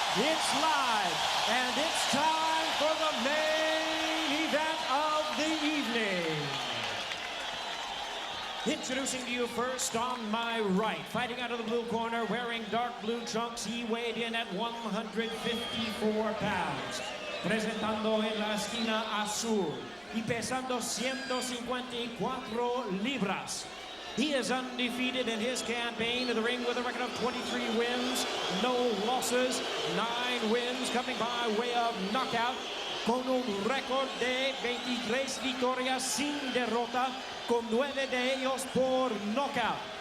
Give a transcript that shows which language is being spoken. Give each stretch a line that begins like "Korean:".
English: It's live, and it's time for the main event of the evening. Introducing to you first on my right, fighting out of the blue corner, wearing dark blue trunks, he weighed in at 154 pounds.
Spanish: Presentando en la esquina azul y pesando 154 libras.
English: He is undefeated in his campaign to the ring with a record of 23 wins, no losses, 9 wins coming by way of knockout,
Spanish: con un récord de 23 victorias sin derrota, con 9 de ellos por knockout.